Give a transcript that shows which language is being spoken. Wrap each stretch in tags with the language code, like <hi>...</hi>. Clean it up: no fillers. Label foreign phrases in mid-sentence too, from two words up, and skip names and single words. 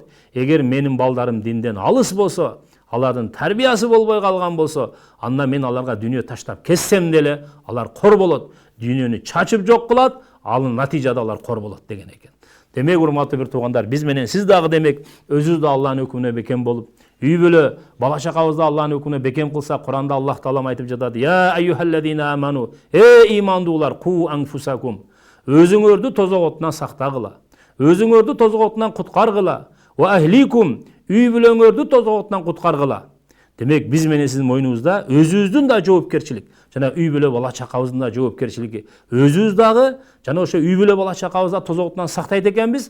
<ky>Эгер менин балдарым динден алыс болсо, алардын тарбиясы болбой калган болсо, анда мен аларга дүйнө таштап кетсем деле, алар кор болот. Дүйнөнү чачып жок кылат, алын натыйжада алар кор болот деген экен. Демек урматтуу бир туугандар, биз менен сиз дагы демек өзүбүз да Алланын өкүмүнө бекем болуп, үй бүлө, бала чакабызды Алланын өкүмүнө бекем кылса, Куранда Аллах Таала айтып жатат:</ky> <ar>"يا أيها الذين آمنوا", имандуулар, قوا أنفسكم.</ar> <ky>Өзүңөрдү тозок отунан сактагыла. Өзүңөрдү тозок отунан куткаргыла.</ky> <ar>وأهليكم,</ar> <ky>үй бүлөңөрдү тозок оттон куткаргыла. Демек биз менен сиздин мойнуңузда өзүбүздүн да жоопкерчилик, жана үй бүлө бала чакабыздын да жоопкерчилиги. Өзүбүз дагы жана ошо үй бүлө бала чакабызды тозок оттон сактайт экенбиз.</ky>